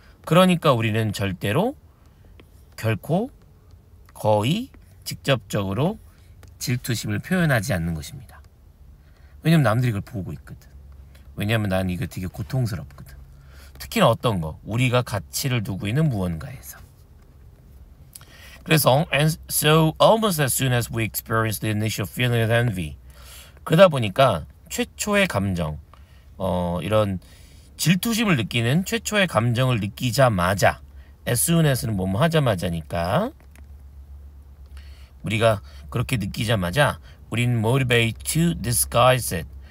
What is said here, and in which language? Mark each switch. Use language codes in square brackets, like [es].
[ko] 그러니까 우리는 절대로 결코 거의 직접적으로 질투심을 표현하지 않는 것입니다. 왜냐면 남들이 이걸 보고 있거든. 왜냐면 난 이거 되게 고통스럽거든. 특히나 어떤 거? 우리가 가치를 두고 있는 무언가에서. 그래서 [en] and so almost as soon as we experience the initial feeling of envy. [ko] 그러다 보니까 최초의 감정, 이런 질투심을 느끼는 최초의 감정을 느끼자마자 as soon as는 뭐뭐 하자마자니까 우리가 그렇게 느끼자마자 우린 [en] motivate to disguise it.